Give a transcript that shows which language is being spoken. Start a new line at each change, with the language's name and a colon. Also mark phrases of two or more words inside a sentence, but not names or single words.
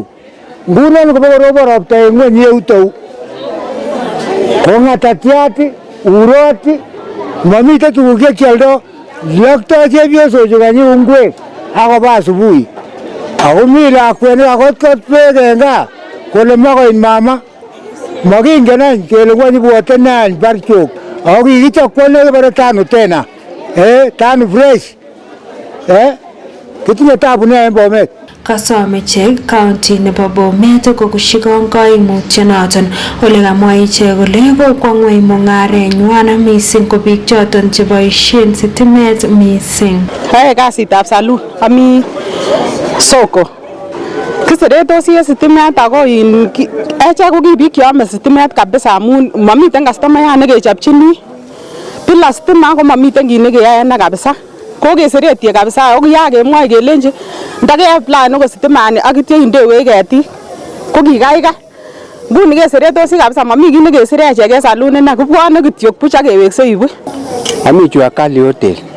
Kalenjin: Ngunon kobokorobon ropta en ngweny yutou ko ng'atatiat urot mamiten tuguk chekioldo loktoi chepyosochu kanyi ngwek akoba asubuhi ako mi lakwet nekakotkot beek en gaa kole makoit mama makingen any kele ngwany bwote ne any barchok ako kikichokwo nekebare tano tena tano fresh kitinye tabu nea en Bomet. Kasom ichek county nebo Bomet kokushikon koimutyonoton ole kamwa ichek kole kokwo ng'weny mung'arenywan mising ko biik choton cheboisien sitimet mising. Yoe kasitab salun ami soko kiseretosi en sitimet ako echek ko ki biik cheome sitimet kabisa amun mamiten customayat nekechopchini
Swahili: bila stima
Kalenjin: ko mamiten kit nekeyoe ene kabisa ko keseretie kabisa ako kiyakemwoi kelenji ndakeapply ko sitimani ak ityo indewech ketik ko kikaikai nguni keseretosi kabisa mami kit nekesire echek en salun ine kibwone kityo buch ak keweksei buch. Ami chu Akali Hotel.